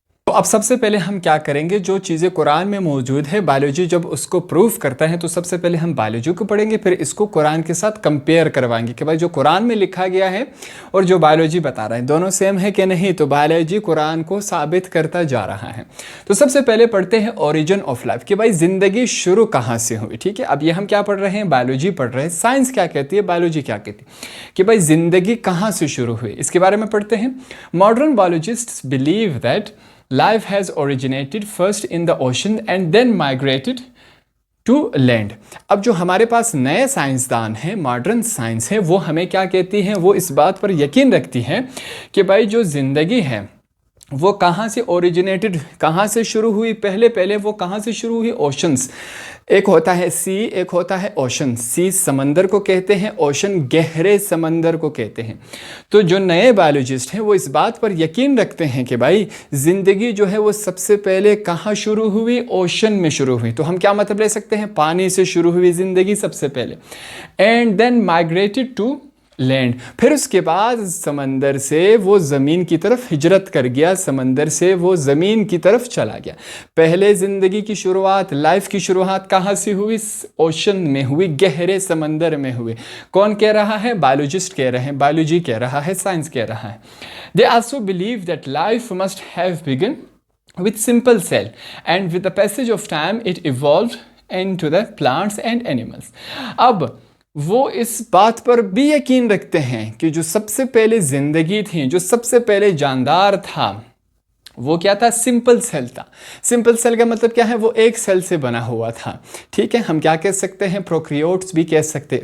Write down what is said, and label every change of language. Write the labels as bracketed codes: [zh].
[hi] تو اب सबसे पहले हम क्या करेंगे, जो चीज़ें कुरान में मौजूद है बायोलॉजी जब उसको प्रूव करता है तो सबसे पहले हम बायोलॉजी को पढ़ेंगे, फिर इसको कुरान के साथ कंपेयर करवाएंगे कि भाई जो कुरान में लिखा गया है और जो बायोलॉजी बता रहा है दोनों सेम है कि नहीं। तो बायोलॉजी कुरान को साबित करता जा रहा है। तो सबसे पहले पढ़ते हैं ओरिजिन ऑफ लाइफ कि भाई ज़िंदगी शुरू कहाँ से हुई। ठीक है, अब ये हम क्या पढ़ रहे हैं, बायोलॉजी पढ़ रहे हैं। साइंस क्या कहती है, बायोलॉजी क्या कहती है कि भाई ज़िंदगी कहाँ से शुरू हुई, इसके बारे में पढ़ते हैं। Modern biologists believe that [en] life has originated first in the ocean and then migrated to land। [hi] अब जो हमारे पास नए साइंसदान हैं, मॉडर्न साइंस है, वो हमें क्या कहती हैं, वो इस बात पर यकीन रखती हैं कि भाई जो ज़िंदगी है वो कहाँ से ओरिजिनेटेड, कहाँ से शुरू हुई। पहले वो कहाँ से शुरू हुई, ओशंस। एक होता है सी, एक होता है ओशन। सी समंदर को कहते हैं, ओशन गहरे समंदर को कहते हैं। तो जो नए बायोलॉजिस्ट हैं वो इस बात पर यकीन रखते हैं कि भाई ज़िंदगी जो है वो सबसे पहले कहाँ शुरू हुई, ओशन में शुरू हुई। तो हम क्या मतलब ले सकते हैं, पानी से शुरू हुई ज़िंदगी सबसे पहले। [en] and then migrated to land, [hi] फिर उसके बाद समंदर से वो ज़मीन की तरफ हिजरत कर गया, समंदर से वो ज़मीन की तरफ चला गया। पहले ज़िंदगी की शुरुआत, लाइफ की शुरुआत कहाँ से हुई, ओशन में हुई, गहरे समंदर में हुई। कौन कह रहा है, बायोलॉजिस्ट कह रहे हैं, बायोलॉजी कह रहा है, साइंस कह रहा है। दे also believe that life must have begun [en] with simple cell and with the passage of time it evolved into the plants and animals। [hi] अब वो इस बात पर भी यकीन रखते हैं कि जो सबसे पहले ज़िंदगी थी, जो सबसे पहले जानदार था, वो क्या था, सिंपल सेल था। सिंपल सेल का मतलब क्या है, वो एक सेल से बना हुआ था। ठीक है, हम क्या कह सकते हैं, प्रोक्रियोट्स भी कह सकते हैं।